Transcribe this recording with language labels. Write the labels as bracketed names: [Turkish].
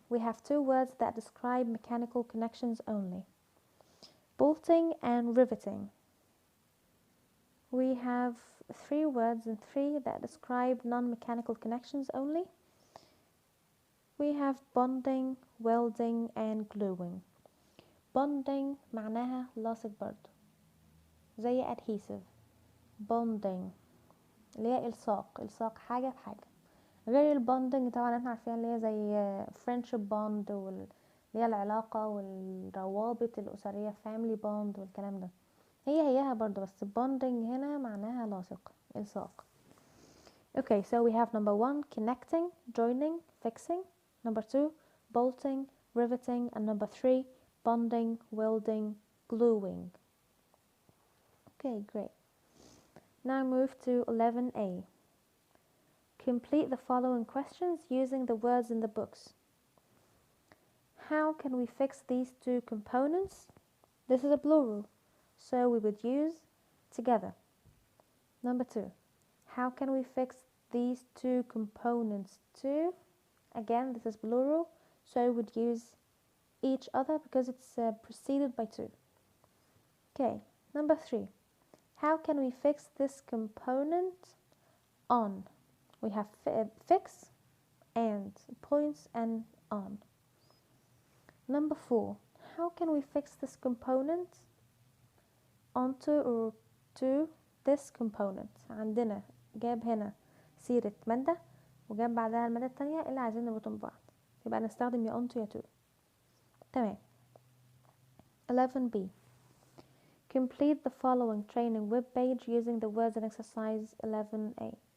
[English] We have 2 words that describe mechanical connections only. Bolting and riveting. We have 3 words and 3 that describe non-mechanical connections only. We have bonding, welding and gluing. [Arabic] bonding معناها لاصق برضو زي adhesive. bonding اللي هي الصاق حاجة بحاجة، غير البوندنج طبعا احنا عارفين اللي هي زي friendship bond اللي هي العلاقة والروابط الأسرية family bond والكلام ده، هيها برضو، بس bonding هنا معناها لاصق الصاق. [English] Okay, so we have number 1 connecting, joining, fixing. Number 2 bolting, riveting, and number 3 bonding, welding, gluing. Okay, great. Now move to 11A. Complete the following questions using the words in the books. How can we fix these 2 components? This is a plural, so we would use together. Number 2, how can we fix these 2 components too? Again, this is plural, so we would use each other because it's preceded by 2. Okay, number 3, how can we fix this component on? We have fix and points and on. Number 4, how can we fix this component onto or to this component? [Arabic] عندنا جاب هنا سيرة مادة وجاب بعدها المادة التانية اللي عايزين نربطهم ببعض، يبقى نستخدم يا onto يا to. تمام. 11B. [English] Complete the following training web page using the words in exercise 11A.